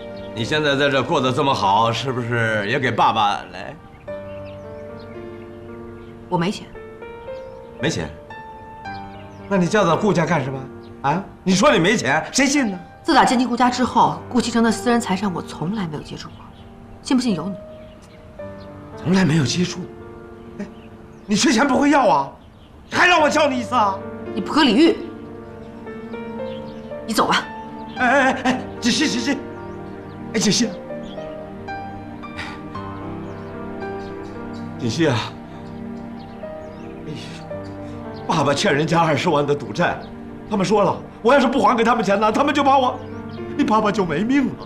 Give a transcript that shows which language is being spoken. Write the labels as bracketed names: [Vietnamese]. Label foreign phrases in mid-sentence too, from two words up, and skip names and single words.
[Chinese] 你现在在這過得這麼好，是不是也給爸爸來？我沒錢。沒錢？那你叫到顧家幹什麼？啊？你說你沒錢，誰信呢？自打接近顧家之後，顧其成的私人財產我從來沒有接觸過，信不信由你。從來沒有接觸。哎，你缺錢不會要啊？還讓我教你一次啊？你不可理喻。你走吧。哎，子熙，哎，子熙，子熙啊！哎呀，爸爸欠人家20万的賭債，他們說了，我要是不還給他們錢呢，他們就把我，你爸爸就沒命了。